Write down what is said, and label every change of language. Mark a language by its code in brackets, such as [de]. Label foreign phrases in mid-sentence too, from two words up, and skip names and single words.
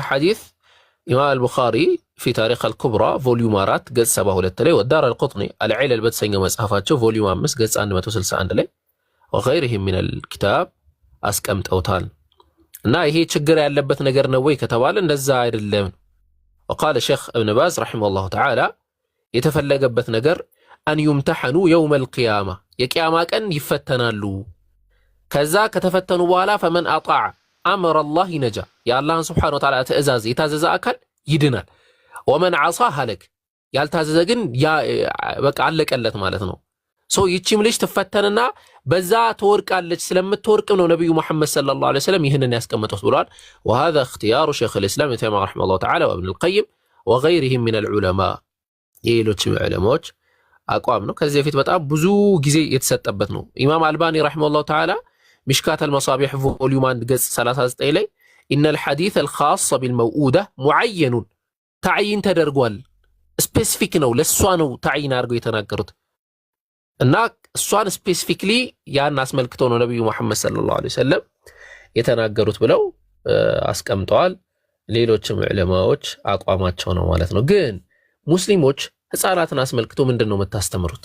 [am] ሐዲስ ኢማም አልቡኻሪ [ar] في تاريخ الكبرى [am] ቮሊዩም 4 ገጽ 72 ላይ ወዳር አልቁጥኒ አልዒለል በተሰኘው መጽሐፋቸው ቮሊዩም 5 ገጽ 161 ላይ [ar] وغيرهم من الكتاب [am] አስቀምጠውታል። እና ይሄ ችግር ያለበት ነገር ነው ወይ ከተባለ እንደዛ አይደለም። [ar] وقال الشيخ ابن باز رحمه الله تعالى [am] የተፈለገበት ነገር [ar] أن يمتحنوا يوم القيامة [am] የቂያማ ቀን ይፈተናሉ። ከዛ ከተፈተኑ በኋላ [ar] فمن أطاع أمر الله نجا [am] የአላህን [ar] سبحانه وتعالى [am] ትእዛዝ የታዘዘ አካል ይድናል። [ar] ومن عصى هلك [am] ያልታዘዘ ግን በቃ አለቀለት ማለት ነው። ይቺም ልጅ ትፈተንና በዛ ትወርቃለች። ስለምትወርቅ ነው ነብዩ መሐመድ [ar] صلى الله عليه وسلم [am] ይህንን ያስቀመጡት ብለዋል። [ar] وهذا اختيار شيخ الاسلام ابن تيمية رحمه الله تعالى وابن القيم وغيرهم من العلماء [am] ሌሎችም ዑለማዎች አቋም ነው። ከዚህ በፊት በጣም ብዙ ጊዜ የተሰጠበት ነው። ኢማም አልባኒ [ar] رحمه الله تعالى مشكات المصابيح [am] ቮሊዩም 1 ገጽ 39 ላይ [ar] ان الحديث الخاص بالموؤودة معين [am] تعيين ተደርጓል። ስፔሲፊክ ነው ለሷ ነው تعيين አድርገው የተናገሩት እና እሷን ስፔሲፊክሊ ያን አስመልክቶ ነው ነብዩ መሐመድ [ar] صلى الله عليه وسلم [am] የተናገሩት ብለው አስቀምጠዋል። ሌሎችም ዑለማዎች አቋማቸው ነው ማለት ነው። ግን ሙስሊሞች ህፃናትን አስመልክቶ ምንድን ነው የምታስተምሩት?